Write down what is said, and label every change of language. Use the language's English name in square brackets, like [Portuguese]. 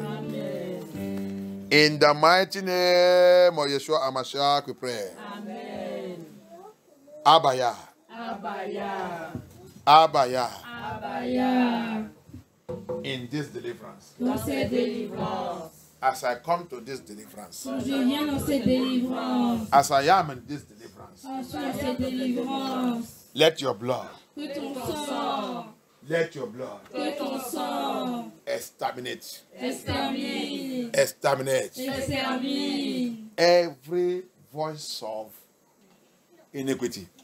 [English] Amen. In the mighty name of Yeshua HaMashiach, we pray. Amen. Abaya. Abaya. Abaya. Abaya. In this deliverance. [French] Dans cette délivrance. [English] As I come to this deliverance. [French] Quand je viens dans cette délivrance. [English] As I am in this deliverance. [French] Dans cette délivrance. [English] Let your blood. [French] Que ton sang [English] Let your blood [French] Que ton sang [English] exterminate. [French] extermine. [English] Exterminate [French] Extermine. [English] every voice of iniquity.